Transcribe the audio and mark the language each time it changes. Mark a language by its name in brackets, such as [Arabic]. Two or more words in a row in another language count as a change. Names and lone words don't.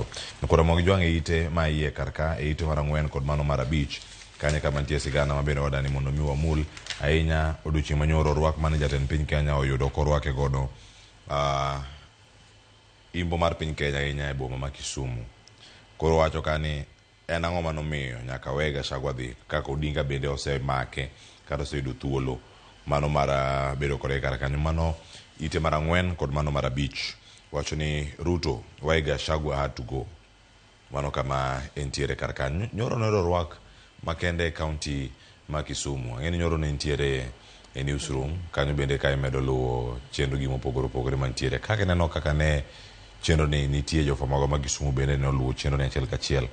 [Luo (Kenya and Tanzania)] Koro mogi jwang' e ite ma iye kar ka e ite mar 4 kod mano mar 5 kanye kama ntie sigana mabende wadani mondo mi wamul ahinya odiochieng' manyoro rwak mane jatend piny Kenya oyudo korwake godo imbo mar piny Kenya ahinya e boma ma Kisumu. Koro wacho kani en ang'o manomiyo nyaka we Gachagua dhi kaka Odinga bende osemake kata oseyudo thuolo mano mar bedo kore kar kanyo. Mano ite mar 4 kod mano mar 5 wacho ni Ruto [English] why Gachagua had to go. [Luo (Kenya and Tanzania)] Mano kama entiere kar kanyo. Nyoro nero rwak makende e county ma Kisumu. Ang'eni nyoro ne ntiere e newsroom kanyo bende ka imedo luwo chenro gi mopogore mantiere kaka neno kaka ne chenro ni nitie jofamago ma Kisumu bende ne luwo chenro ni achiel kachiel.